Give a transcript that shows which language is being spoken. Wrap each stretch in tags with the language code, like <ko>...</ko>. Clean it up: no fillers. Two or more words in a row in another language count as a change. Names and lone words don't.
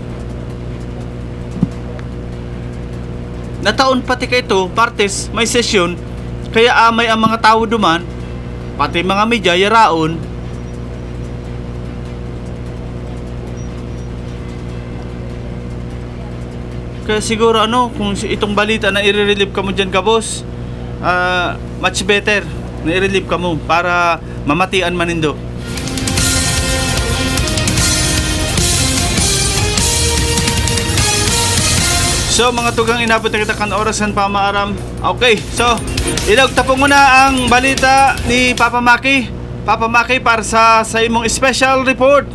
<bik>Nataon pati kay ito, partes, may sesyon, kaya amay ang mga tao duman, pati mga media yaraon. Kaya siguro kung itong balita na i-relieve ka mo dyan ka boss,</bik> <en>much better</en> <bik>na i-relieve ka mo para mamatian manindo. So mga tugang inabot na kita kan oras ng pamaaram. Okay, so ilagtapon mo na ang balita ni Papa Maki. Papa Maki para sa imong</bik> <en>special report.</en>